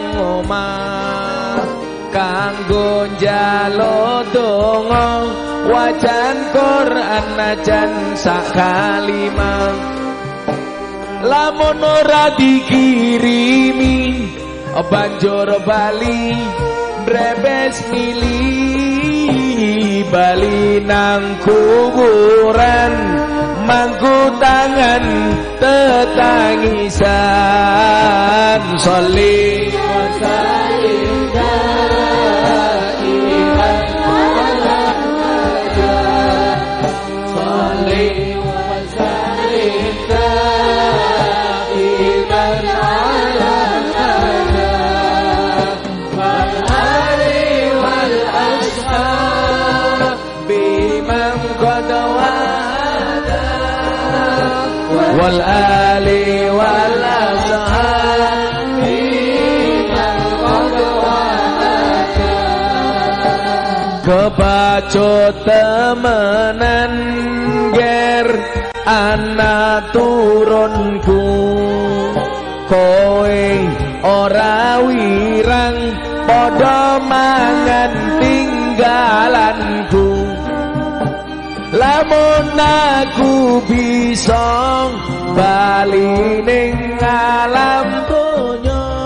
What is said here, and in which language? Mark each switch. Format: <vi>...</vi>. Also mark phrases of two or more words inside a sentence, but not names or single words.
<jv>omah kanggo njaluk donga wacan Quran najan sak kalimah lamun ora dikirimi banjur bali brebes milih bali nang kuburan mangku tangan</jv> <ar>tetangisan صل وسلم دائما على صل وسلم دائما على والآل والأصحاب من قد والآل والأصحاب من قد وحد</ar> <jv>kebacut temenan ger anak turunku kowe ora wirang padha mangan tinggalanku lamun aku bisa bali ning alam donya</jv>